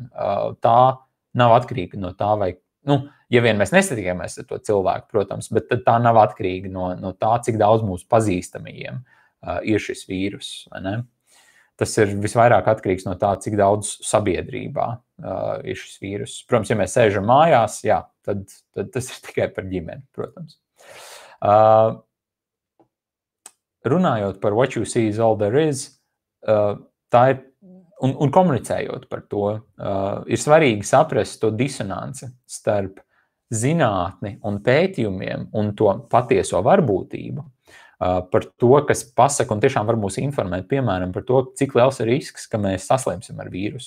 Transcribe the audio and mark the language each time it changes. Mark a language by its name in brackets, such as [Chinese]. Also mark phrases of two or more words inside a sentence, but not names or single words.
[Latvian] Tā nav atkarīga no tā, vai, ja vien mēs nesatikāmies ar to cilvēku, protams, bet tad tā nav atkarīga no tā, cik daudz mūsu pazīstamajiem ir šis vīrus, vai ne? Tas ir visvairāk atkarīgs no tā, cik daudz sabiedrībā ir šis vīrus. Protams, ja mēs sēžam mājās, jā, tad tas ir tikai par ģimeni, protams. Runājot par [English] what you see is all there is, [Latvian] tā ir, un komunicējot par to, ir svarīgi saprast to disonanci starp zinātni un pētījumiem un to patieso varbūtību, par to, kas pasaka un tiešām var mūs informēt, piemēram, par to, cik liels ir risks, ka mēs saslimsim ar vīrusu.